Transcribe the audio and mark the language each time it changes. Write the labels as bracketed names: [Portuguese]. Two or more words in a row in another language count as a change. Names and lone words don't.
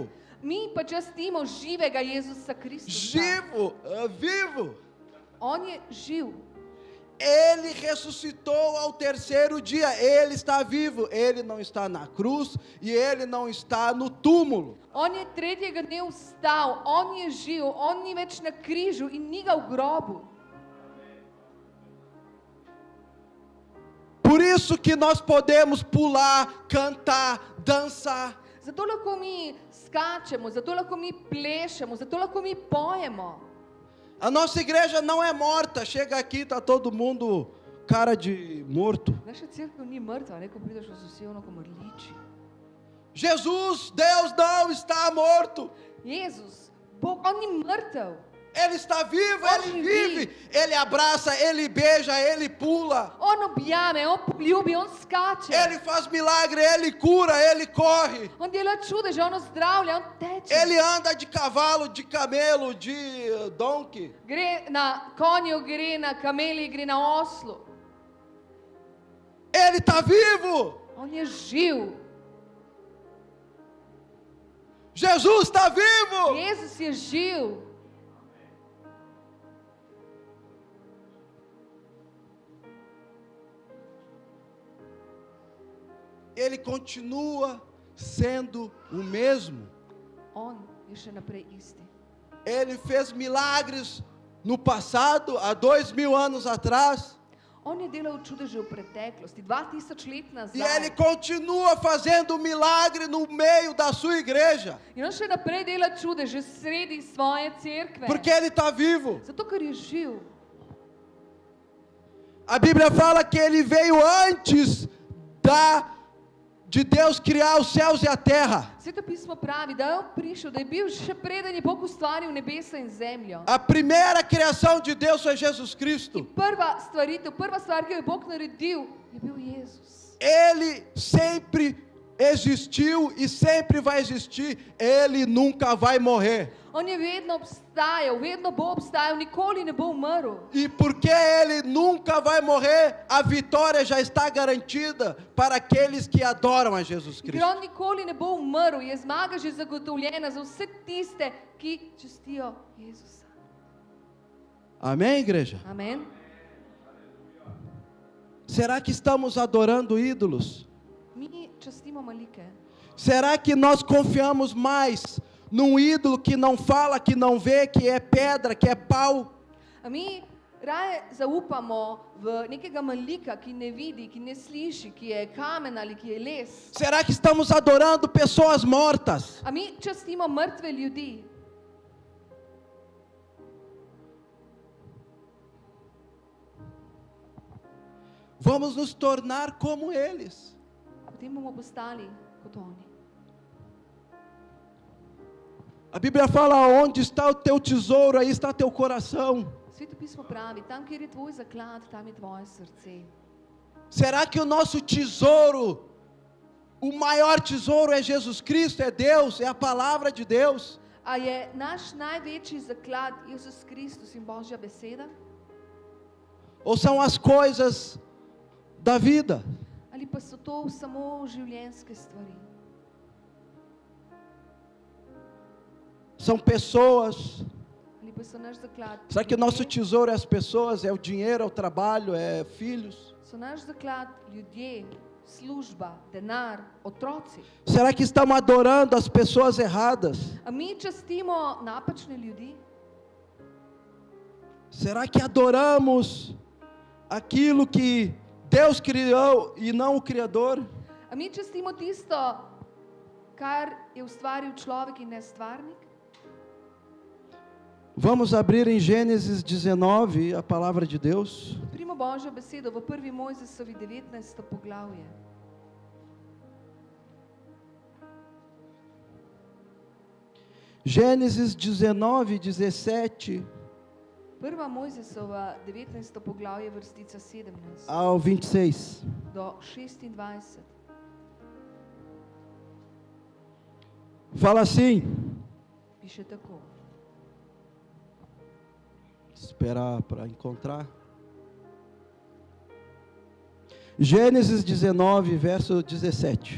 [Slovenian] Mi pa častimo živega Jezusa Kristusa. [Portuguese] Vivo. [Slovenian] On je živ. [Portuguese] Ele ressuscitou ao terceiro dia. Ele está vivo. Ele não está na cruz e ele não está no túmulo. [Slovenian] On je tretjega dne vstal, on je živ, on ni več na križu in ni ga v grobu. [Portuguese] Por isso que nós podemos pular, cantar, dançar. [Slovenian] Zato lahko mi skačemo, zato lahko mi plešemo, zato lahko mi pojemo. [Portuguese] A nossa igreja não é morta. Chega aqui, está todo mundo cara de morto. [Slovenian] Naša cerkev ni mrtva, ne, ko prideš, so vsi ono, ko mrliči. [Portuguese] Jesus, Deus não está morto. [Slovenian] Jezus, Bog, on ni mrtev. [Portuguese] Ele está vivo, ele vive. Ele abraça, ele beija, ele pula. [Slovenian] On objame, on poljubi, on skače. [Portuguese] Ele faz milagre, ele cura, ele corre. [Slovenian] On dela čudeže, on ozdravlja, on teče. [Portuguese] Ele anda de cavalo, de camelo, de donkey. [Slovenian] Gre na konju, gre na kameli, gre na oslu. [Portuguese] Ele está vivo. [Slovenian] On je živ. [Portuguese] Jesus está vivo. [Slovenian] Jezus je živ. [Portuguese] Ele continua sendo o mesmo. [Slovenian] On je še naprej isti. [Portuguese] Ele fez milagres no passado, há 2000 anos atrás. [Slovenian] On je delal čudeže v preteklosti, 2000 let nazaj. [Portuguese] E ele continua fazendo milagre no meio da sua igreja. [Slovenian] In on še naprej dela čudeže sredi svoje cerkve. [Portuguese] Porque ele está vivo. [Slovenian] Zato, ker je živ. [Portuguese] A Bíblia fala que ele veio antes de Deus criar os céus e a terra. [Slovenian] Sveto pismo pravi, da je on prišel, da je bil še preden je Bog ustvaril nebesa in zemljo. [Portuguese] A primeira criação de Deus foi Jesus Cristo. [Slovenian] Prva stvar, ki jo je Bog naredil, je bil Jezus. [Portuguese] Ele sempre existiu e sempre vai existir. Ele nunca vai morrer. [Slovenian] On je vedno obstajal, vedno bo obstajal, nikoli ne bo umrl. [Portuguese] E porque ele nunca vai morrer, a vitória já está garantida para aqueles que adoram a Jesus [Slovenian] Ker [Portuguese] Cristo. [Slovenian] on nikoli ne bo umrl, je zmaga že zagotovljena za vse tiste, ki častijo Jezusa. [Portuguese] Amém, igreja? [Slovenian] Amen. [Portuguese] Será que estamos adorando ídolos? [Slovenian] Mi častimo malike. [Portuguese] Será que nós confiamos mais num ídolo que não fala, que não vê, que é pedra, que é pau? [Slovenian] A mi raje zaupamo v nekega malika, ki ne vidi, ki ne sliši, ki je kamen ali ki je les. [Portuguese] Será que estamos adorando pessoas mortas? [Slovenian] A mi častimo mrtve ljudi. [Portuguese] Vamos nos tornar como eles. [Slovenian] A potem bomo postali kot oni. [Portuguese] A Bíblia fala: onde está o teu tesouro, aí está teu coração. [Slovenian] Sveto pismo pravi, tam kjer je tvoj zaklad, tam je tvoje srce. [Portuguese] Será que o nosso tesouro, o maior tesouro é Jesus Cristo, é Deus, é a palavra de Deus? [Slovenian] A je naš največji zaklad Jezus Kristus in Božja beseda? [Portuguese] Ou são as coisas da vida? [Slovenian] Ali pa so to samo življenjske stvari? [Portuguese] São pessoas? [Slovenian] Ali pa so naš zaklad? [Portuguese] Será que o nosso [Slovenian] ljudje? [Portuguese] tesouro é as pessoas, é o dinheiro, é o trabalho, é filhos? [Slovenian] So naš zaklad ljudje, služba, denar, otroci? [Portuguese] Será que estamos adorando as pessoas erradas? [Slovenian] A mi častimo napačne ljudi? [Portuguese] Será que adoramos aquilo que Deus criou e não o Criador? [Slovenian] A mi častimo tisto, kar je ustvaril človek in ne stvarnik? [Portuguese] Vamos abrir em Gênesis 19 a palavra de Deus. [Slovenian] Primo Božjo besedo v 1. Mojzesovi 19. poglavje. [Portuguese] Gênesis 19, 17 [Slovenian] 1. Mojzesova 19. poglavje, vrstica 17 [Portuguese] ao 26. [Slovenian] do 26. [Portuguese] Fala assim, [Slovenian] Piše tako. [Portuguese] esperar para encontrar. Gênesis 19, verso 17.